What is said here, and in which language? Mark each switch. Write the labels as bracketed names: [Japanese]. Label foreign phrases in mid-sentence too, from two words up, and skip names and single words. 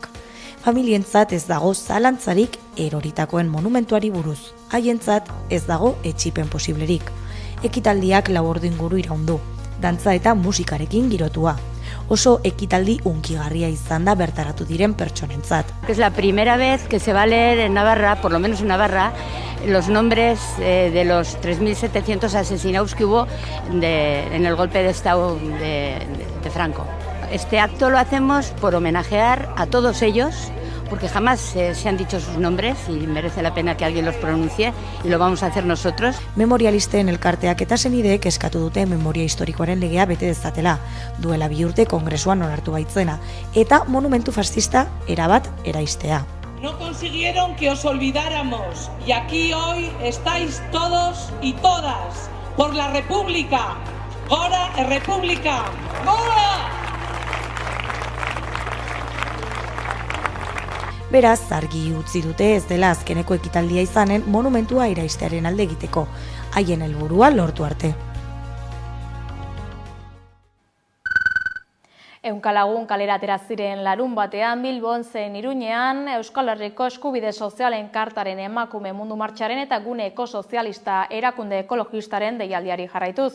[Basque] Familientzat ez dago zalantzarik eroritakoen monumentuari buruz. Haientzat ez dago etsipen posiblerik. Ekitaldiak 4 ordu inguru iraundu, dantza eta musikarekin girotua. Oso ekitaldi hunkigarria izan da bertaratu diren pertsonentzat. [Spanish] Es la primera vez que se va a leer en Navarra, por lo menos en Navarra, los nombres de los 3.700 asesinados que hubo en el golpe de Estado de Franco. Este acto lo hacemos por homenajear a todos ellos, porque jamás se han dicho sus nombres y merece la pena que alguien los pronuncie y lo vamos a hacer nosotros. [Basque] Memorialisten elkarteak eta senideek eskatu dute memoria historikoaren legea bete dezatela, duela 2 urte kongresuan onartu baitzena, eta monumentu fascista erabat eraistea. [Spanish] No consiguieron que os olvidáramos y aquí hoy estáis todos y todas por la República. [Basque] ¡Gora República! ¡Gora! Beraz, argi utzi dute ez dela azkeneko ekitaldia izanen monumentua iraistearen alde egiteko, haien helburua lortu arte. Ehunka lagun kalera atera ziren larun batean Bilbon zein Iruñean Euskal Herriko Eskubide Sozialen Kartaren emakume mundu martxaren eta gune ekosozialista erakunde ekologistaren deialdiari jarraituz.